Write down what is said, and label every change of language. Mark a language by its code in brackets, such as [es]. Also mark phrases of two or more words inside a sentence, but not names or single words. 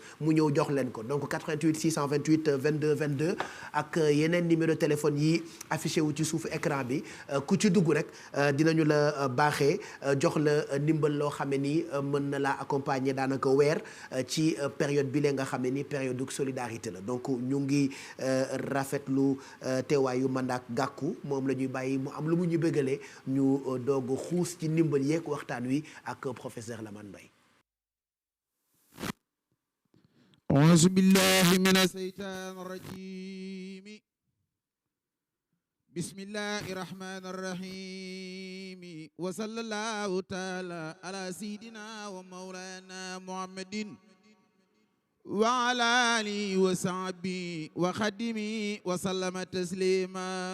[wo] mu ñëw jox leen ko donc 88 628 22 22 ak yeneen [fr] numéro téléphone [wo] yi affiché wu ci suufu écran bi ku ci dugg rek dinañu la baaxee jox la ndimbal loo xam ne ni mën na laa accompagner daanaka weer ci période bi lee nga xam ne ni [fr] période solidarité [wo] la donc ñu ngi rafetlu teewaayu Mandak Gakou moom la ñuy bàyyi mu am lu mu ñu bëggalee ñu doog xuus ci ndimbal yeeg waxtaan wi ak professeur Lamane Mbaye. [ar] أعوذ بالله من الشيطان الرجيم بسم الله الرحمن الرحيم وصلى الله تعالى على سيدنا ومولانا محمد وعلى آله وصحبه وخدمه وسلم تسليما